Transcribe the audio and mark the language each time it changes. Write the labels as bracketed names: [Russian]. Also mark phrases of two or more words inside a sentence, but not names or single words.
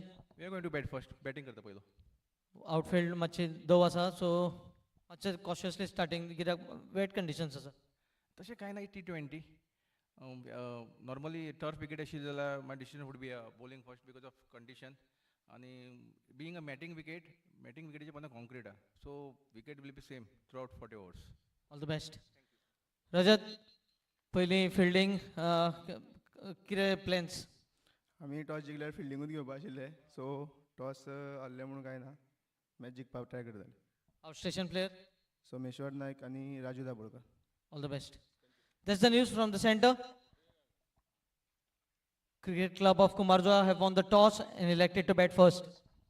[English] We are going to bat first. [Konkani] Batting करता पहिलो. Outfield मातशे दव आसा so मातशे [English] cautiously starting [Konkani] कित्याक wet conditions आसा. तशें कांय ना [English] T20. Normally turf wicket [Konkani] आशिल्ली जाल्यार [English] my decision would be bowling first because of condition. [Konkani] आणि [English] being a matting wicketचे [Konkani] पोंदा concrete ah. [English] So wicket will be same throughout 40 overs. All the best. Rajat, [Konkani] पयलीं fielding कितें plans? आमी टॉस जिखल्यार फिल्डिंगूच घेवपा आशिल्ले सो टॉस हारले म्हणून कांय ना मॅच जिखपाक ट्राय करताले. [English] Outstation player. सोमेश्वर नायक आनी राजू दाबोळकर. All the best. That's the news from the center. Cricket Club of Kumarjoa have won the toss and elected to bat first.